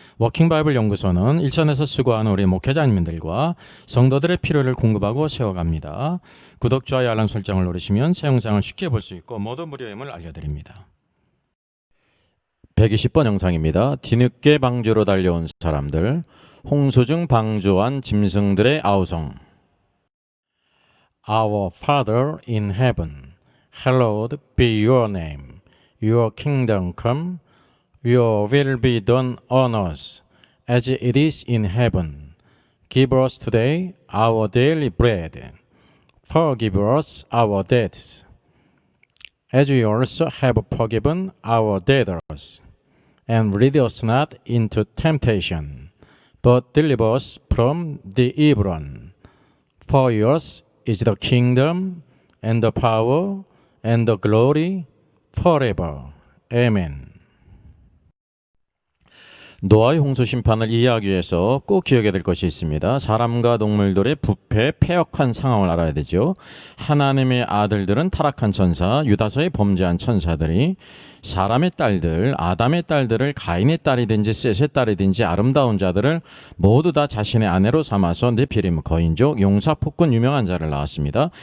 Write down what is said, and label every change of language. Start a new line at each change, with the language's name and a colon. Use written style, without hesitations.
Korean: 워킹바이블 연구소는 일선에서 수고하는 우리 목회자님들과 성도들의 필요를 공급하고 세워갑니다. 구독, 좋아요, 알람 설정을 누르시면 새 영상을 쉽게 볼 수 있고 모두 무료임을 알려드립니다. 120번 영상입니다. 뒤늦게 방주로 달려온 사람들, 홍수중 방주한 짐승들의 아우성.
English: Our Father in heaven, hallowed be your name. Your kingdom come, your will be done on earth as it is in heaven. Give us today our daily bread. Forgive us our debts, as we also have forgiven our debtors. And lead us not into temptation, but deliver us from the evil one. For yours is the kingdom, and the power, and the glory, forever. Amen.
Korean: 노아의 홍수 심판을 이해하기 위해서 꼭 기억해야 될 것이 있습니다. 사람과 동물들의 부패, 패역한 상황을 알아야 되죠. 하나님의 아들들은 타락한 천사, 유다서의 범죄한 천사들이 사람의 딸들, 아담의 딸들을 가인의 딸이든지 셋의 딸이든지 아름다운 자들을 모두 다 자신의 아내로 삼아서 네피림, 거인족, 용사, 폭군, 유명한 자를 낳았습니다.